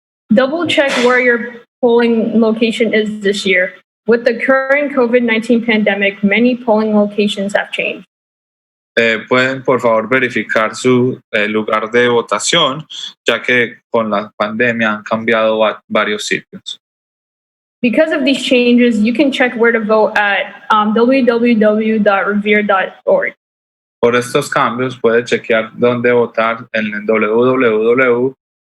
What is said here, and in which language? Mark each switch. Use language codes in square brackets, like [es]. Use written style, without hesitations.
[en] Double check where your polling location is this year. With the current COVID-19 pandemic, many polling locations have changed. [es] pueden por favor verificar su lugar de votación, ya que con la pandemia han cambiado varios sitios. [en] Because of these changes, you can check where to vote at www.revere.org. [es] Por estos cambios puede chequear dónde votar en www.revere.org.